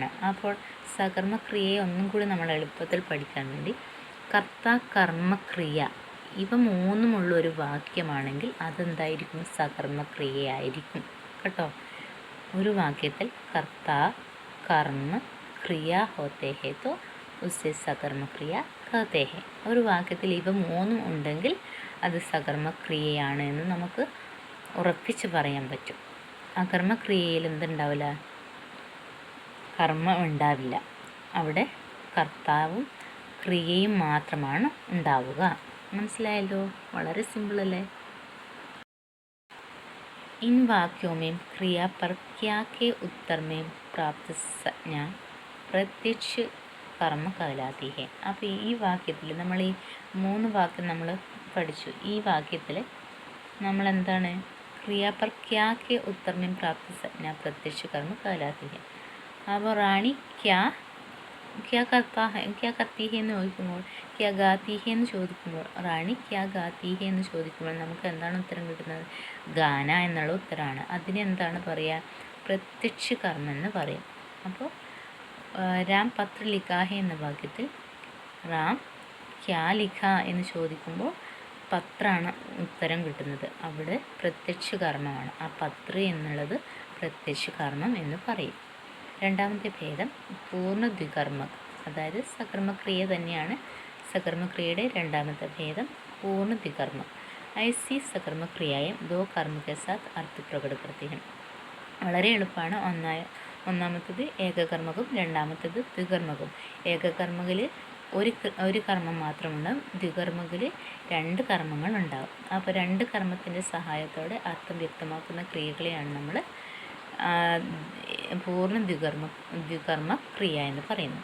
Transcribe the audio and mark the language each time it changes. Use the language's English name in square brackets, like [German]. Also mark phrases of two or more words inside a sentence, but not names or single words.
[Malayalam] അപ്പോൾ സകർമ്മക്രിയയെ ഒന്നും കൂടി നമ്മൾ എളുപ്പത്തിൽ പഠിക്കാൻ വേണ്ടി കർത്ത കർമ്മക്രിയ ഇവ മൂന്നുമുള്ളൊരു വാക്യമാണെങ്കിൽ അതെന്തായിരിക്കും? സകർമ്മക്രിയയായിരിക്കും കേട്ടോ. ഒരു വാക്യത്തിൽ [Hindi] कर्ता कर्म क्रिया होते हैं तो उसे सकर्मक्रिया कहते हैं. [Malayalam] ഒരു വാക്യത്തിൽ ഇവ മൂന്നും ഉണ്ടെങ്കിൽ അത് സകർമ്മക്രിയയാണ് എന്ന് നമുക്ക് ഉറപ്പിച്ച് പറയാൻ പറ്റും. അകർമ്മക്രിയയിൽ എന്തുണ്ടാവില്ല? കർമ്മം ഉണ്ടാവില്ല. അവിടെ കർത്താവും ക്രിയയും മാത്രമാണ് ഉണ്ടാവുക. മനസ്സിലായല്ലോ? വളരെ സിമ്പിളല്ലേ? [Hindi] इन वाक्यों में क्रिया पर क्या के उत्तर में प्राप्त संज्ञा प्रत्यक्ष കർമ്മ कहलाती है. [Malayalam] അപ്പോൾ ഈ വാക്യത്തിൽ നമ്മൾ ഈ 3 വാക്യം നമ്മൾ പഠിച്ചു. ഈ വാക്യത്തിൽ നമ്മൾ എന്താണ്? [Hindi] क्रिया पर क्या के उत्तर में प्राप्त संज्ञा प्रत्यक्ष कर्म कहलाती है. [Malayalam] അപ്പോൾ റാണി [Hindi] क्या करती है [Malayalam] എന്ന് ചോദിക്കുമ്പോൾ, [Hindi] क्या गाती है [Malayalam] എന്ന് ചോദിക്കുമ്പോൾ, റാണി [Hindi] क्या गाती है [Malayalam] എന്ന് ചോദിക്കുമ്പോൾ നമുക്ക് എന്താണ് ഉത്തരം കിട്ടുന്നത്? ഗാന എന്നുള്ള ഉത്തരമാണ്. അതിനെന്താണ് പറയുക? പ്രത്യക്ഷ കർമ്മം എന്ന് പറയും. അപ്പോൾ [Hindi] राम पत्र लिखा है [Malayalam] എന്ന വാക്യത്തിൽ [Hindi] राम क्या लिखा [Malayalam] എന്ന് ചോദിക്കുമ്പോൾ പത്രാണ് ഉത്തരം കിട്ടുന്നത്. അവിടെ പ്രത്യക്ഷ കർമ്മമാണ്. ആ പത്ര എന്നുള്ളത് പ്രത്യക്ഷ കർമ്മം എന്ന് പറയും. രണ്ടാമത്തെ ഭേദം പൂർണ്ണ ദ്വികർമ്മം, അതായത് സകർമ്മക്രിയ തന്നെയാണ്. സകർമ്മക്രിയയുടെ രണ്ടാമത്തെ ഭേദം പൂർണ്ണ ദ്വികർമ്മം. [Hindi] ऐसी सकर्मक्रियाएँ दो कर्म के साथ अर्थ प्रकट करती है. [Malayalam] വളരെ എളുപ്പമാണ്. ഒന്നാമത്തേത് ഏകകർമ്മകം, രണ്ടാമത്തേത് ദ്വികർമ്മകം. ഏകകർമ്മകിൽ ഒരു കർമ്മം മാത്രമുണ്ടാകും, ദ്വികർമ്മകിൽ 2 കർമ്മങ്ങൾ ഉണ്ടാകും. അപ്പോൾ 2 കർമ്മത്തിൻ്റെ സഹായത്തോടെ അർത്ഥം വ്യക്തമാക്കുന്ന ക്രിയകളെയാണ് നമ്മൾ പൂർണ്ണ ദ്വികർമ്മ ക്രിയ എന്ന് പറയുന്നത്.